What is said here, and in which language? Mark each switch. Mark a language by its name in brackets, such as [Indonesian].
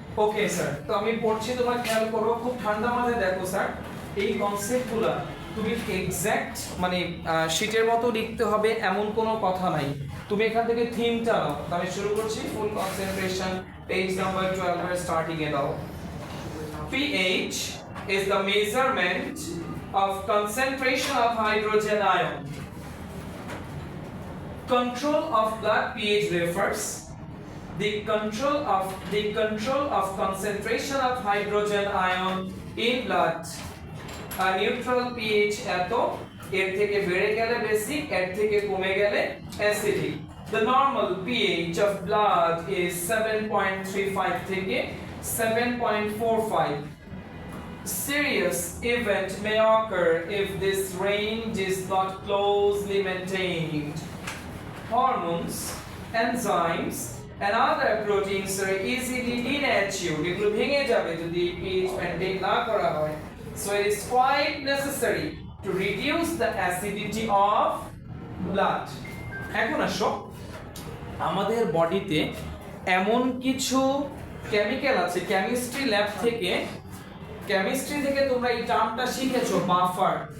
[Bangla] Okay sir, তো আমি পড়ছি, তোমরা খেয়াল করো, খুব ঠান্ডা মাথায় দেখো স্যার, এই কনসেপ্টগুলো তুমি এক্সাক্ট মানে শীটের মতো লিখতে হবে এমন কোনো কথা নাই। তুমি এখান থেকে থিমটা নাও। তো আমি শুরু করছি, ফুল কনসেন্ট্রেশন, পেজ নাম্বার 12 এর স্টার্টিং এ দাও। [English] pH is the measurement of concentration of hydrogen ion. Control of blood pH refers the control of concentration of hydrogen ion in blood. A neutral [Bangla] pH এত, এর থেকে বেড়ে গেলে বেসিক, এর থেকে কমে গেলে acidic. [English] The normal pH of blood is 7.35 থেকে 7.45. Serious event may occur if this range is not closely maintained. Hormones, enzymes, and other proteins are easily denatured. [Bangla] এগুলো ভেঙে যাবে যদি pH maintain না করা হয়. [English] So it is quite necessary to reduce the acidity of blood. [Bangla] এখন আসো, আমাদের বডিতে এমন কিছু কেমিক্যাল আছে, কেমিস্ট্রি ল্যাব থেকে, কেমিস্ট্রি থেকে তোমরা এই টার্মটা শিখেছো, বাফার।